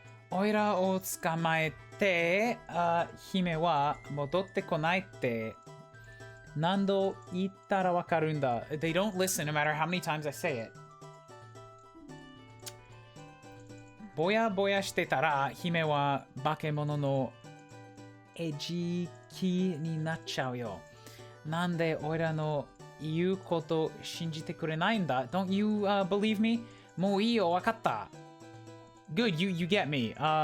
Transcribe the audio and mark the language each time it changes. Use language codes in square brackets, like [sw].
[ja] オイラを捕まえて、姫は戻ってこないって何度言ったらわかるんだ。 [en] They don't listen no matter how many times I say it. [ja] ぼやぼやしてたら姫は化け物の餌食になっちゃうよ。なんでオイラの言うこと信じてくれないんだ [en] Don't you believe me? [ja] もういいよ、わかった。 [en] Good, you get me.